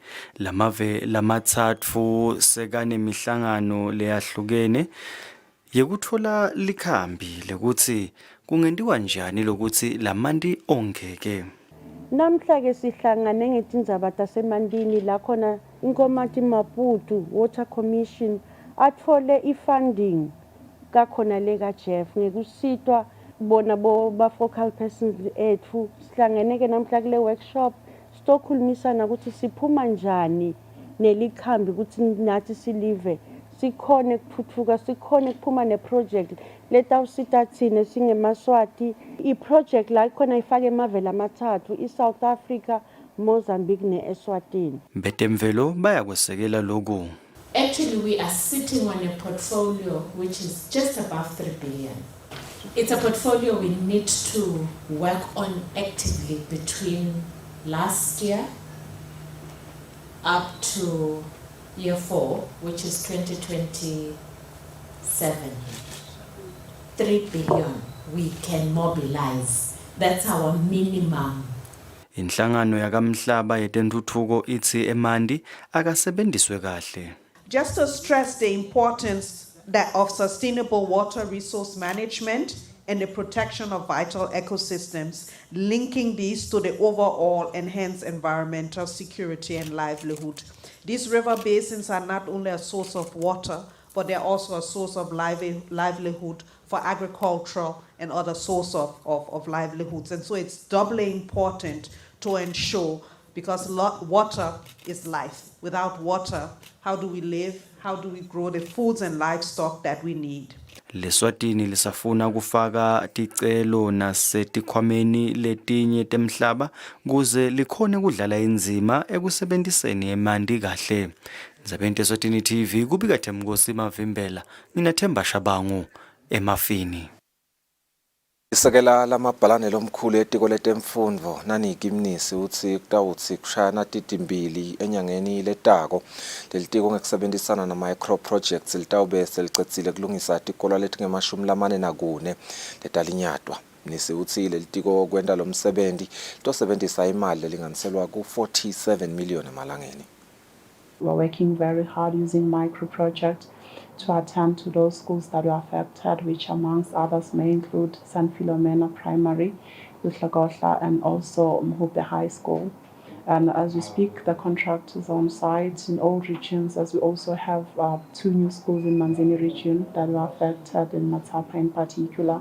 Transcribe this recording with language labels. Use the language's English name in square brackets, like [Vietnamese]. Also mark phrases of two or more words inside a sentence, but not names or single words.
[Swati] Lamave lamatsatfu sekanemihlangano leyahlukene yekuthola likhambi lekuthi kungentiwa njani lokuthi lamanti ongeke. Namhla ke sihlangane ngetindzaba tasemantini la khona inkomati Maputo Water Commission athole ifunding kakhona leka Jeff ngekusitwa bona ba [English] focal persons [Swati] ethu sihlangene ke namhla kule workshop stokhulumisana ukuthi siphuma njani nelikhambi ukuthi nathi silive sikhone ukuthuthuka sikhone ukuphuma neproject letawusita thina singemaswati iproject la khona ifake emavela amathathu iSouth Africa, Mozambique neEswatini. Betemvelo bayakwesekela lokho. [English] Actually, we are sitting on a portfolio which is just above 3 billion. It's a portfolio we need to work on actively between last year up to year 4, which is 2027. 3 billion we can mobilize. That's our minimum. [Swati] Inhlangano yakamhlaba yetentuthuko ithi emanti akasebenziswe kahle. [English] Just to stress the importance of sustainable water resource management and the protection of vital ecosystems, linking these to the overall enhanced environmental security and livelihood. These river basins are not only a source of water, but they're also a source of livelihood for agricultural and other source of livelihoods. And so it's doubly important to ensure, because water is life. Without water, how do we live? How do we grow the foods and livestock that we need? [Swati] Leswatini lisafuna kufaka ticelo nasetikhwameni letinye temhlaba kuze likhone kudlala inzima ekusebenziseni emanti kahle. Ndzabeni Eswatini TV kubika Themkosi Mavimbela, mina Themba Shabangu eMafini. Isekela lamabhalane lomkhulu etiko letemfundvo Naniki Mnisi uthi kutawutsi kushayana titimbili enyangeni letako lelitiko ngekusebenzisana na [English] micro projects [Swati] litawube selicedzile kulungisa tikolo letingemashumi letalinyatwa. Mnisi uthi lelitiko kwenta lo msebenzi tosebenzisa imali lelinganiselwa ku 47 million emalangeni. [English] We're working very hard using micro projects to attend to those schools that were affected, which amongst others may include San Filomena Primary, Uhlagotla, and also Mhupe High School. And as we speak, the contract is on site in all regions, as we also have 2 new schools in Manzini region that were affected, in Matapa in particular.